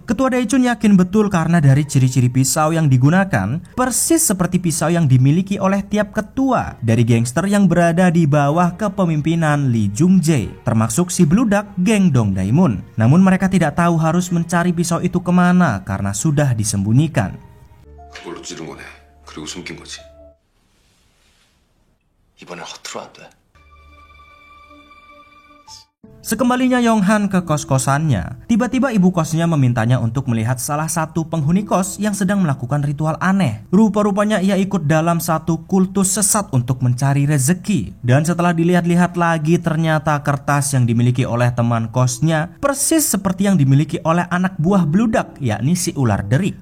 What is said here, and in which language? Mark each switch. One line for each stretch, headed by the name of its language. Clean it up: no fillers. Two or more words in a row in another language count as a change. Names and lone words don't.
Indonesian: Ketua Daechun yakin betul karena dari ciri-ciri pisau yang digunakan persis seperti pisau yang dimiliki oleh tiap ketua dari gangster yang berada di bawah kepemimpinan Lee Jung Jae, termasuk si beludak geng Dong Daemun. Namun mereka tidak tahu harus mencari pisau itu kemana karena sudah disembunyikan.
Korean: 그걸로 찌른 거네. 그리고 숨긴 거지. 이번엔 허투루 안 돼.
Indonesian: Sekembalinya Yong-han ke kos-kosannya, tiba-tiba ibu kosnya memintanya untuk melihat salah satu penghuni kos yang sedang melakukan ritual aneh. Rupa-rupanya ia ikut dalam satu kultus sesat untuk mencari rezeki. Dan setelah dilihat-lihat lagi, ternyata kertas yang dimiliki oleh teman kosnya persis seperti yang dimiliki oleh anak buah beludak, yakni si ular derik.